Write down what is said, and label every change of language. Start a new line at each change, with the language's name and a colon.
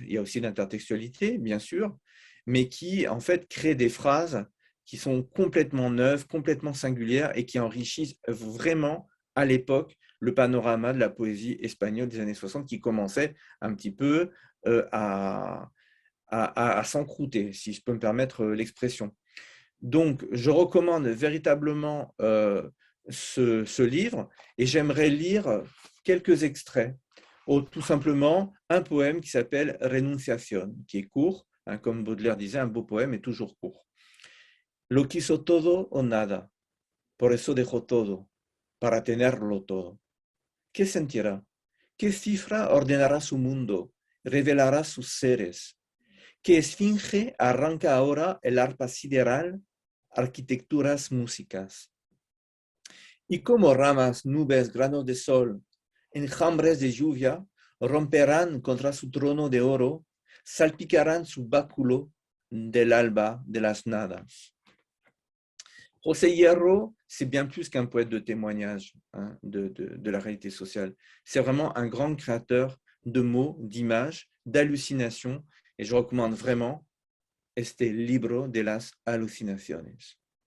French: Il y a aussi l'intertextualité, bien sûr, mais qui, en fait, créent des phrases qui sont complètement neuves, complètement singulières et qui enrichissent vraiment, à l'époque, le panorama de la poésie espagnole des années 60 qui commençait un petit peu à s'encrouter, si je peux me permettre l'expression. Donc, je recommande véritablement ce livre et j'aimerais lire quelques extraits. Tout simplement, un poème qui s'appelle Renunciación, qui est court, hein, comme Baudelaire disait, un beau poème est toujours court.
Spanish: Lo quiso todo o nada, por eso dejó todo, para tenerlo todo. ¿Qué sentirá? ¿Qué cifra ordenará su mundo? ¿Revelará sus seres? ¿Qué esfinge arranca ahora el arpa sideral? Arquitecturas, músicas. Y como ramas, nubes, granos de sol, enjambres de lluvia, romperán contra su trono de oro, salpicarán su báculo del alba de las nadas.
French: José Hierro, c'est bien plus qu'un poète de témoignage, hein, de la réalité sociale. C'est vraiment un grand créateur de mots, d'images, d'hallucinations, et je recommande vraiment Este libro de las alucinaciones.